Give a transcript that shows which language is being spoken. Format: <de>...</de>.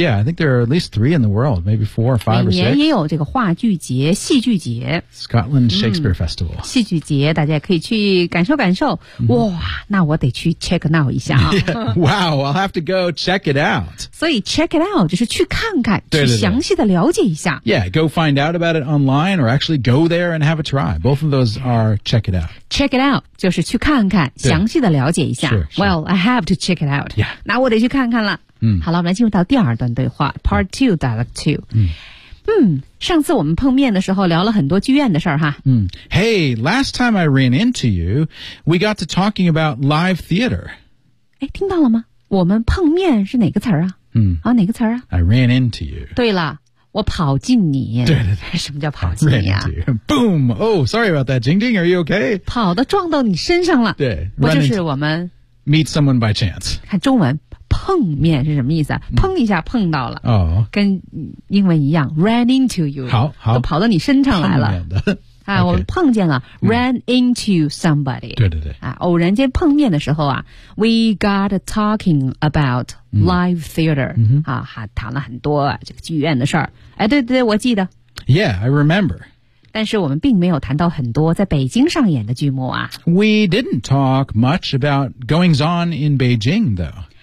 <en>Yeah, I think there are at least three in the world, maybe four or five or six.</en> <zh>每年也有这个话剧节、戏剧节。</zh> <en>Scotland Shakespeare Festival.</en> <zh>戏剧节大家可以去感受感受。 Mm-hmm. 哇那我得去</zh> <en>check it out</en> <zh>一下啊。</zh> <en>Yeah, wow, I'll have to go check it out.</en> <zh>所以</zh> <en>check it out</en> <zh>就是去看看对对对去详细的了解一下。</zh> <en>Yeah, go find out about it online or actually go there and have a try. Both of those are checkCheck it out. Check it out, 就是去看看详细的了解一下。 Sure, sure. Well, I have to check it out. Yeah.</en> <zh>那我得去看看了。嗯、好了我们来进入到第二段对话</zh> <en>Part 2, Dialogue 2.</en> <zh>上次我们碰面的时候聊了很多剧院的事儿哈。</zh> <en>嗯、hey, last time I ran into you, we got to talking about live theater.</en> <zh>诶听到了吗我们碰面是哪个词儿啊、嗯、啊哪个词儿啊</zh> <en>I ran into you.</en> <zh>对了。我跑进你。对对对。什么叫跑进你啊</zh> <en>Boom! Oh, sorry about that, Jing Jing, are you okay?</en> <zh>跑的撞到你身上了。对。不就是我们。</zh> <en>Meet someone by chance.</en> <zh>看中文碰面是什么意思啊碰一下碰到了。哦、oh.。跟英文一样 ,</zh> <en>ran into you.</en> <zh>好好。都跑到你身上来了。碰面的。啊我们碰见了、嗯、,</zh> <en>ran into somebody.</en> <zh>对对对。啊偶然间碰面的时候啊 ,</zh> <en>we got talking about live theater.、嗯、</en> <zh>啊还谈了很多、啊、这个剧院的事儿。哎对对对我记得。</zh> <en>Yeah, I remember.</en> <zh>但是我们并没有谈到很多在北京上演的剧目啊。</zh> <en>We didn't talk much about goings on in Beijing, though.</en>